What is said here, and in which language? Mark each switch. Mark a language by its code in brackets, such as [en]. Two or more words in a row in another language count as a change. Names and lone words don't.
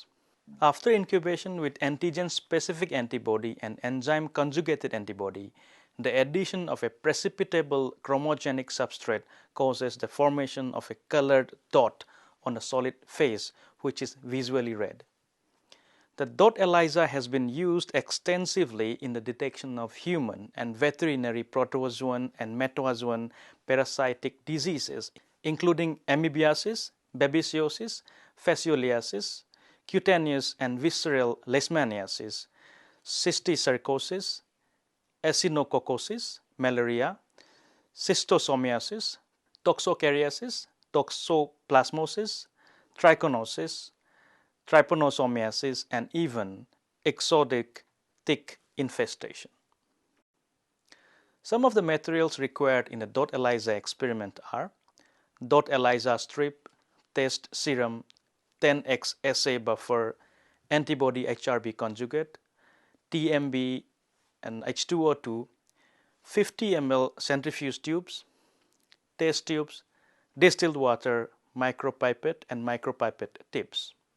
[en] After incubation with antigen-specific antibody and enzyme-conjugated antibody, the addition of a precipitable chromogenic substrate causes the formation of a colored dot on a solid phase which is visually read. The dot ELISA has been used extensively in the detection of human and veterinary protozoan and metazoan parasitic diseases, including amoebiasis, babesiosis, fascioliasis, cutaneous and visceral leishmaniasis, cysticercosis, echinococcosis, malaria, schistosomiasis, toxocariasis, toxoplasmosis, trichinosis, trypanosomiasis, and even exotic tick infestation. Some of the materials required in the dot ELISA experiment are dot ELISA strip, test serum, 10x assay buffer, antibody HRB conjugate, TMB and H2O2, 50 ml centrifuge tubes, test tubes, distilled water, micropipette and micropipette tips.